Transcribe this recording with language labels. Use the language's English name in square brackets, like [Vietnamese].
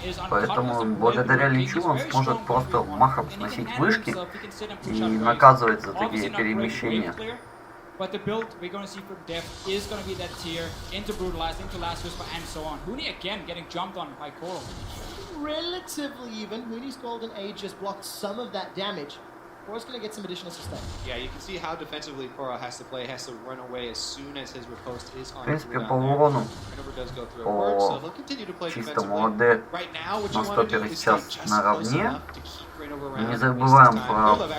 [Russian] Поэтому благодаря Личу он сможет просто махом сносить вышки и наказывать за такие перемещения. [English] But the build we're going to see from Def is going to be that tier into Brutalize, into Last Whisper, and so on. Huni again getting jumped on by Coral. Relatively even. Huni's Golden Age just blocked some of that damage. Cora's going to get some additional sustain. Yeah, you can see how defensively Coral has to play. Has to run away as soon as his riposte is on. [Russian] В принципе, по урону, по чистому ОД на стопере сейчас наравне. Не забываем про...